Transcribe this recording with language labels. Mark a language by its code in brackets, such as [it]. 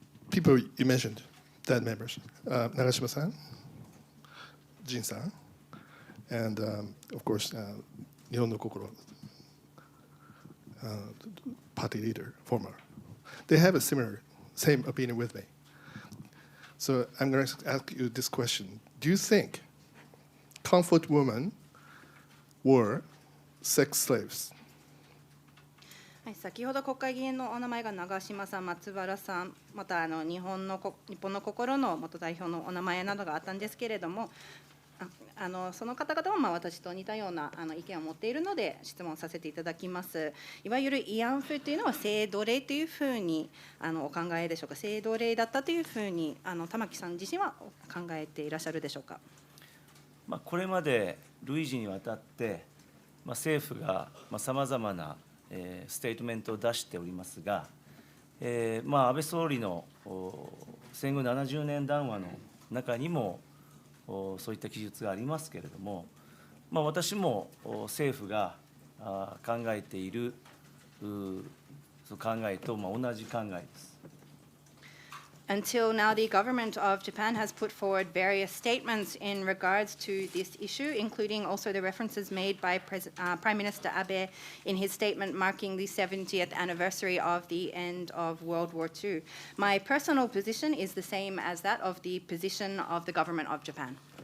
[en] People you mentioned, dead members, Nagashima-san, Jin-san, and of course, Nihon no Kokoro, party leader, former. They have a same opinion with me. So I'm going to ask you this question. Do you think comfort women were sex slaves? [ja] 先ほど国会議員のお名前が長島さん、松原さん、また日本の心の元代表のお名前などがあったんですけれども、その方々も私と似たような意見を持っているので質問させていただきます。いわゆる慰安婦というのは性奴隷というふうにお考えでしょうか。性奴隷だったというふうに玉木さん自身は考えていらっしゃるでしょうか。これまで累次にわたって政府がさまざまなステートメントを出しておりますが、安倍総理の戦後70年談話の中にもそういった記述がありますけれども、私も政府が考えている考えと同じ考えです。 [en] Until now, the government of Japan has put forward various statements in regards to this issue, including also the references made by Prime Minister Abe in his statement marking the 70th anniversary of the end of World War II. My personal position is the same as that of the position of the government of Japan.